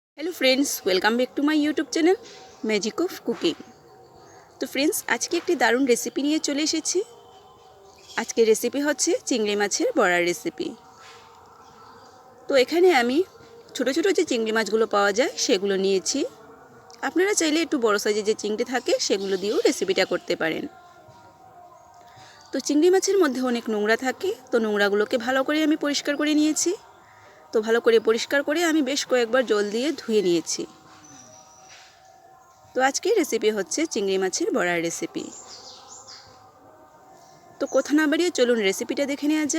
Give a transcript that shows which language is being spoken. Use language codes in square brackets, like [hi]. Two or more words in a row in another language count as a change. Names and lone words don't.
[en] Hello friends, welcome back to my YouTube channel Magic of Cooking. [bn] তো ফ্রেন্ডস, আজকে একটা দারুণ রেসিপি নিয়ে চলে এসেছি। আজকে রেসিপি হচ্ছে চিংড়ি মাছের বড়ার রেসিপি। তো এখানে আমি ছোট ছোট যে চিংড়ি মাছগুলো পাওয়া যায় সেগুলো নিয়েছি। আপনারা চাইলে একটু বড় সাইজের যে চিংড়ি থাকে সেগুলো দিয়েও রেসিপিটা করতে পারেন। তো চিংড়ি মাছের মধ্যে অনেক নোংরা থাকে, তো নোংরাগুলোকে ভালো করে আমি পরিষ্কার করে নিয়েছি। तो ভালো করে পরিষ্কার করে আমি বেশ কয়েকবার জল দিয়ে ধুয়ে নিয়েছি। তো আজকের রেসিপি হচ্ছে চিংড়ি মাছের বড়ার রেসিপি। তো কথা না বাড়িয়ে চলুন রেসিপিটা দেখে নেওয়া যাক।